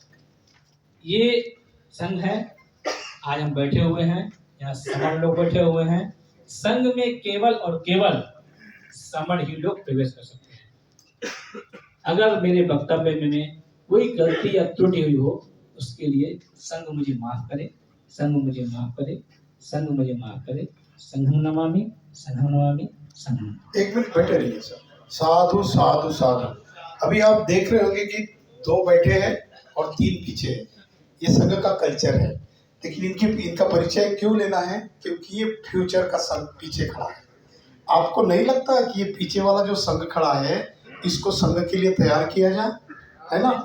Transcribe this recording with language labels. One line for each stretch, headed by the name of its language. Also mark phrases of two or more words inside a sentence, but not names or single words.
Hindi: ये संघ है, आज हम बैठे हुए हैं, यहाँ समण लोग बैठे हुए हैं। संघ में केवल और केवल समण ही लोग प्रवेश कर सकते हैं। अगर मेरे वक्तव्य में कोई गलती या त्रुटि हुई हो, उसके लिए संघ मुझे माफ करे, संघ मुझे माफ करे, संघ मुझे माफ करे।
Sanskrit: संघं नमामि, संघं नमामि, संघं नमामि।
Hindi: एक मिनट बैठे रहिए सर। साधु साधु साधु। अभी आप देख रहे होंगे कि 2 बैठे हैं और 3 पीछे हैं। ये संघ का कल्चर है, लेकिन इनका परिचय क्यों लेना है? क्योंकि ये फ्यूचर का संघ पीछे खड़ा है। आपको नहीं लगता कि ये पीछे वाला जो संघ खड़ा है, इसको संघ के लिए तैयार किया जाए, है ना?